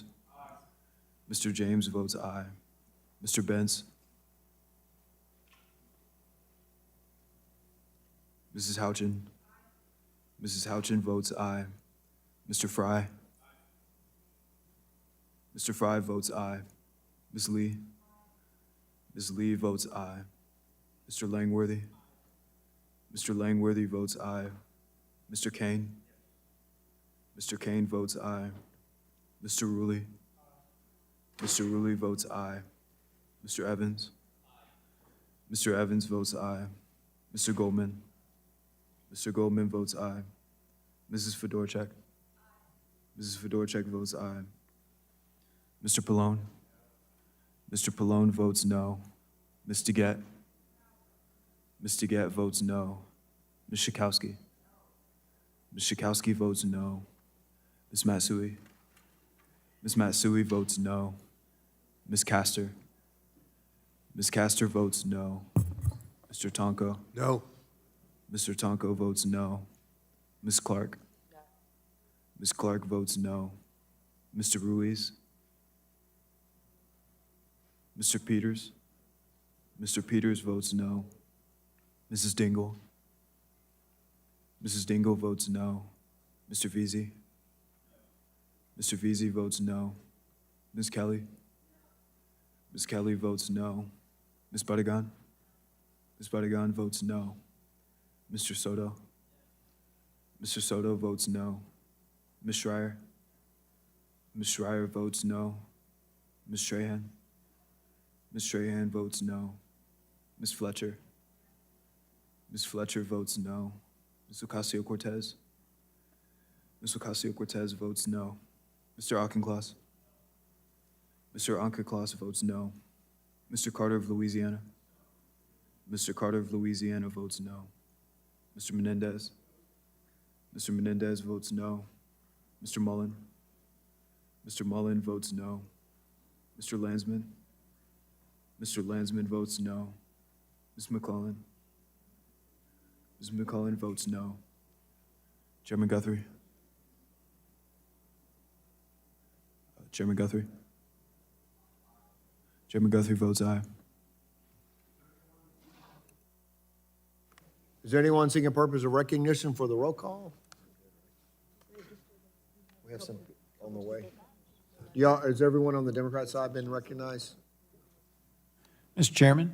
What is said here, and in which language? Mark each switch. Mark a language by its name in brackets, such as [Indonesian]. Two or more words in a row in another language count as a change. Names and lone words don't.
[English] Mr. James votes aye. Mr. Benz? Mrs. Houchin? Mrs. Houchin votes aye. Mr. Fry? Mr. Fry votes aye. Ms. Lee? Ms. Lee votes aye. Mr. Langworthy? Mr. Langworthy votes aye. Mr. Kane? Mr. Kane votes aye. Mr. Ruley? Mr. Ruley votes aye. Mr. Evans? Mr. Evans votes aye. Mr. Goldman? Mr. Goldman votes aye. Mrs. Fedorchak. Mrs. Fedorchak votes aye. Mr. Pallone. Mr. Pallone votes no. Ms. DeGette. Ms. DeGette votes no. Ms. Schakowsky. Ms. Schakowsky votes no. Ms. Matsui. Ms. Matsui votes no. Ms. Castor. Ms. Castor votes no. Mr. Tonko. No. Mr. Tonko votes no. Ms. Clark. Ms. Clark votes no. Mr. Ruiz. Mr. Peters. Mr. Peters votes no. Mrs. Dingle. Mrs. Dingle votes no. Mr. Veazey. Mr. Veazey votes no. Ms. Kelly. Ms. Kelly votes no. Ms. Budigan. Ms. Budigan votes no. Mr. Soto. Mr. Soto votes no. Ms. Schreier. Ms. Schreier votes no. Ms. Strahan. Ms. Strahan votes no. Ms. Fletcher. Ms. Fletcher votes no. Ms. Ocasio-Cortez. Ms. Ocasio-Cortez votes no. Mr. Auchincloss. Mr. Auchincloss votes no. Mr. Carter of Louisiana. Mr. Carter of Louisiana votes no. Mr. Menendez. Mr. Menendez votes no. Mr. Mullen. Mr. Mullen votes no. Mr. Landsman. Mr. Landsman votes no. Ms. McClellan. Ms. McClellan votes no. Chairman Guthrie. Chairman Guthrie. Chairman Guthrie votes aye. Is there anyone seeking purpose of recognition for the roll call? We have some on the way. Y'all, has everyone on the Democrat side been recognized? Mr. Chairman,